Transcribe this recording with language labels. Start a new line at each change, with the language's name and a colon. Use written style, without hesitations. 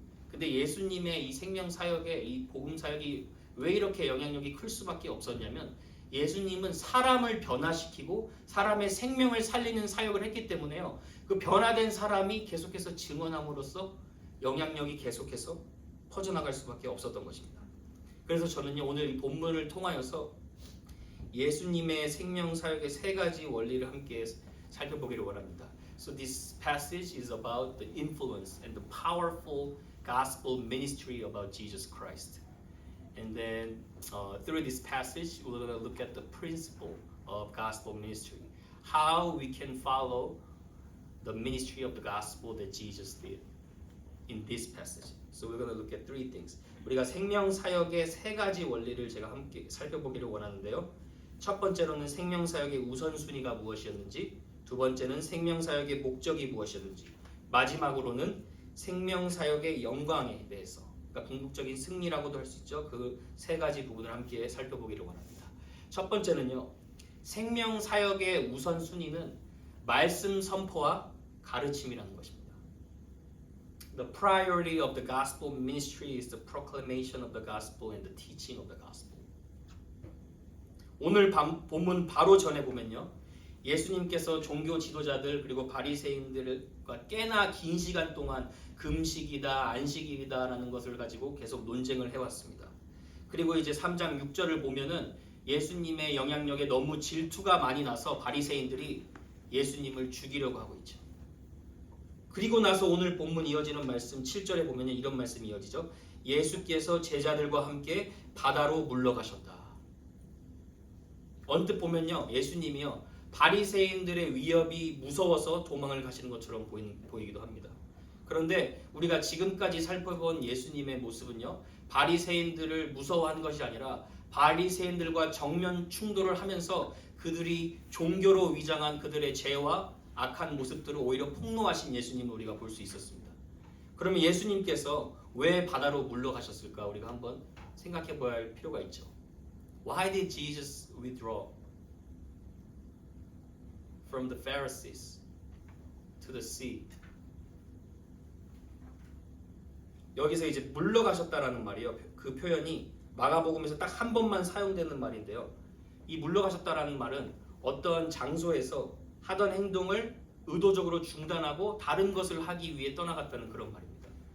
Korean: 근데 예수님의 이 생명 사역의 이 복음 사역이 왜 이렇게 영향력이 클 수밖에 없었냐면 예수님은 사람을 변화시키고 사람의 생명을 살리는 사역을 했기 때문에요. 그 변화된 사람이 계속해서 증언함으로써 영향력이 계속해서 퍼져나갈 수밖에 없었던 것입니다. 그래서 저는요 오늘 이 본문을 통하여서 예수님의 생명 사역의 3가지 원리를 함께 살펴보기를 원합니다.
English: So this passage is about the influence and the powerful gospel ministry about Jesus Christ. And then through this passage, we're going to look at the principle of gospel ministry. How we can follow the ministry of the gospel that Jesus did in this passage. So we're going to look at 3 things.
Korean: 우리가 생명 사역의 3가지 원리를 제가 함께 살펴보기를 원하는데요. 첫 번째로는 생명 사역의 우선순위가 무엇이었는지, 두 번째는 생명 사역의 목적이 무엇이었는지, 마지막으로는 생명 사역의 영광에 대해서, 그러니까 궁극적인 승리라고도 할 수 있죠. 그 3가지 부분을 함께 살펴보기를 원합니다. 첫 번째는요. 생명 사역의 우선순위는 말씀 선포와 가르침이라는 것입니다.
English: The priority of the gospel ministry is the proclamation of the gospel and the teaching of the gospel.
Korean: 오늘 본문 바로 전에 보면요. 예수님께서 종교 지도자들 그리고 바리새인들과 꽤나 긴 시간 동안 금식이다 안식일이다라는 것을 가지고 계속 논쟁을 해왔습니다. 그리고 이제 3장 6절을 보면은 예수님의 영향력에 너무 질투가 많이 나서 바리새인들이 예수님을 죽이려고 하고 있죠. 그리고 나서 오늘 본문 이어지는 말씀 7절에 보면은 이런 말씀이 이어지죠. 예수께서 제자들과 함께 바다로 물러가셨다. 언뜻 보면요 예수님이요 바리새인들의 위협이 무서워서 도망을 가시는 것처럼 보이기도 합니다. 그런데 우리가 지금까지 살펴본 예수님의 모습은요 바리새인들을 무서워하는 것이 아니라 바리새인들과 정면 충돌을 하면서 그들이 종교로 위장한 그들의 죄와 악한 모습들을 오히려 폭로하신 예수님을 우리가 볼 수 있었습니다. 그러면 예수님께서 왜 바다로 물러가셨을까? 우리가 한번 생각해 봐야 할 필요가 있죠.
English: Why did Jesus withdraw from the Pharisees to the sea?
Korean: 여기서 이제 물러가셨다라는 말이요. 그 표현이 마가복음에서 딱 한 번만 사용되는 말인데요. 이 물러가셨다라는 말은 어떤 장소에서 하던 행동을 의도적으로 중단하고 다른 것을 하기 위해 떠나갔다는 그런 말입니다.